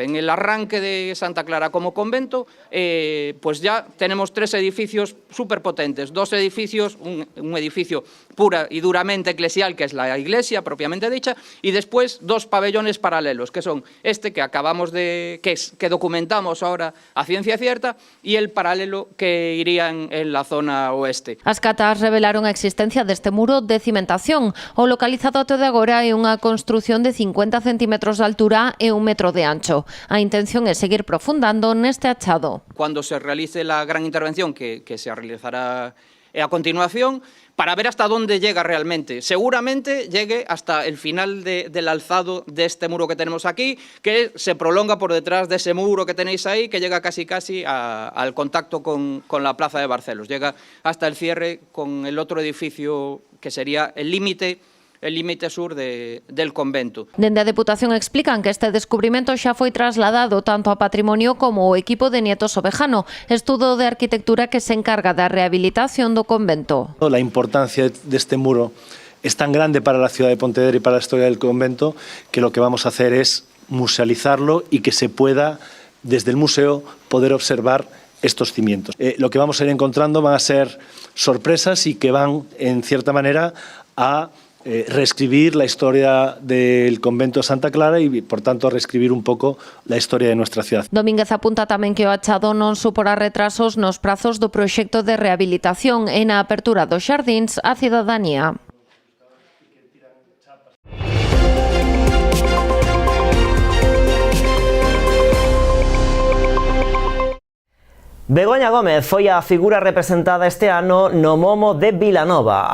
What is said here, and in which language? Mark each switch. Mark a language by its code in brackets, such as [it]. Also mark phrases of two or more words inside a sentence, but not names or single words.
[es] En el arranque de Santa Clara como convento, pues ya tenemos 3 edificios superpotentes, 2 edificios, un edificio pura y duramente eclesial, que es la iglesia propiamente dicha, y después 2 pabellones paralelos, que son este que acabamos de, que documentamos ahora a ciencia cierta, y el paralelo que iría en la zona oeste. [gl] As catas revelaron a existencia deste muro de cimentación. O localizado até de agora é unha construción de 50 centímetros de altura e 1 metro de ancho. A intención é seguir profundando neste achado. [es] Cuando se realice la gran intervención que se realizará a continuación, para ver hasta dónde llega realmente. Seguramente llegue hasta el final del alzado de este muro que tenemos aquí, que se prolonga por detrás de ese muro que tenéis ahí, que llega casi al contacto con la plaza de Barcelos. Llega hasta el cierre con el otro edificio que sería el límite sur del convento. [gl] Dende a Deputación explican que este descubrimento xa foi trasladado tanto a Patrimonio como ao equipo de Nietos Ovejano, estudo de arquitectura que se encarga da rehabilitación do convento. [es] La importancia de este muro es tan grande para la ciudad de Pontevedra y para la historia del convento que lo que vamos a hacer es musealizarlo y que se pueda, desde el museo, poder observar estos cimientos. Lo que vamos a ir encontrando van a ser sorpresas y que van, en cierta manera, a reescribir la historia del convento de Santa Clara y, por tanto, reescribir un pouco la historia de nuestra ciudad. [gl] Domínguez apunta tamén que o achado non supora retrasos nos prazos do proxecto de rehabilitación e na apertura dos xardíns á cidadanía. Begoña Gómez foi a figura representada este ano no Momo de Vilanova.